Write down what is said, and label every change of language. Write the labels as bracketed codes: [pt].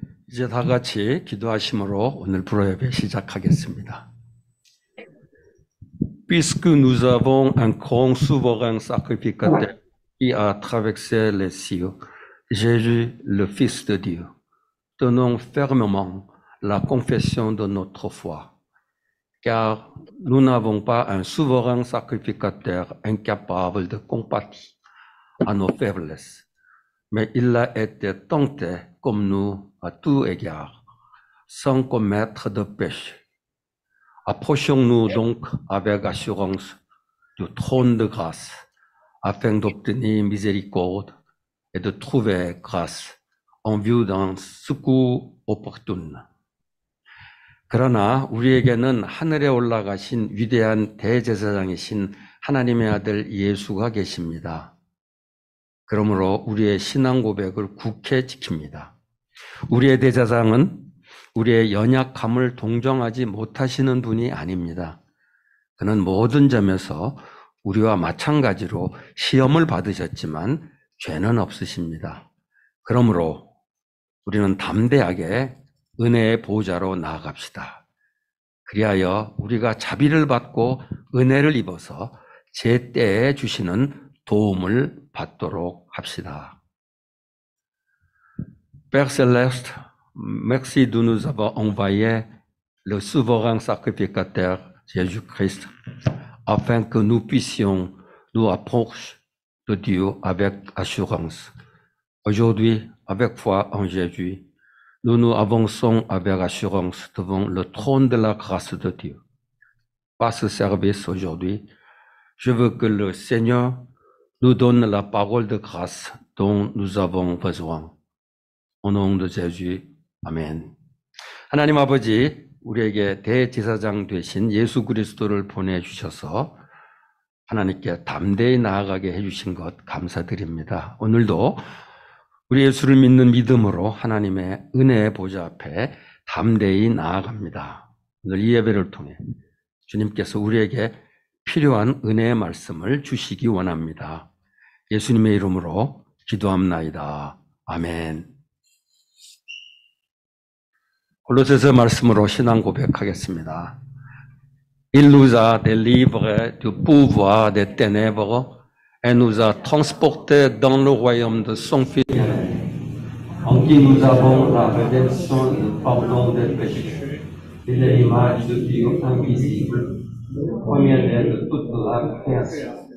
[ko] 이제 다 같이 기도하심으로 오늘 불어예배 시작하겠습니다. [fr] Puisque nous avons un grand souverain sacrificateur qui a traversé les cieux, Jésus, le Fils de Dieu, tenons fermement la confession de notre foi. Car nous n'avons pas un souverain sacrificateur incapable de compatir à nos faiblesses, mais il a été tenté comme nous à tout égard, sans commettre de péché. Approchons-nous donc avec assurance du trône de grâce, afin d'obtenir miséricorde et de trouver grâce en vue d'un secours opportun. [ko] 그러나 우리에게는 하늘에 올라가신 위대한 대제사장이신 하나님의 아들 예수가 계십니다. 그러므로 우리의 신앙 고백을 굳게 지킵니다. 우리의 대제사장은 우리의 연약함을 동정하지 못하시는 분이 아닙니다. 그는 모든 점에서 우리와 마찬가지로 시험을 받으셨지만 죄는 없으십니다. 그러므로 우리는 담대하게 은혜의 보좌로 나아갑시다. 그리하여 우리가 자비를 받고 은혜를 입어서 제때에 주시는 도움을 받도록 합시다. [fr] Père Céleste, merci de nous avoir envoyé le souverain sacrificateur Jésus-Christ afin que nous puissions nous approcher de Dieu avec assurance. Aujourd'hui, avec foi en Jésus, nous nous avançons avec assurance devant le trône de la grâce de Dieu. Par ce service aujourd'hui, je veux que le Seigneur nous donne la parole de grâce dont nous avons besoin. Au nom de Jésus, 아멘. [ko] 하나님 아버지, 우리에게 대제사장 되신 예수 그리스도를 보내주셔서 하나님께 담대히 나아가게 해주신 것 감사드립니다. 오늘도 우리 예수를 믿는 믿음으로 하나님의 은혜의 보좌 앞에 담대히 나아갑니다. 오늘 이 예배를 통해 주님께서 우리에게 필요한 은혜의 말씀을 주시기 원합니다. 예수님의 이름으로 기도합나이다. 아멘. 골로새서 말씀으로 신앙 고백하겠습니다. [fr] Il nous a délivrés du pouvoir des ténèbres et nous a transportés dans le royaume de son Fils, en qui nous avons la rédemption et le pardon des péchés. Il est l'image de Dieu invisible, le premier-né de toute la création.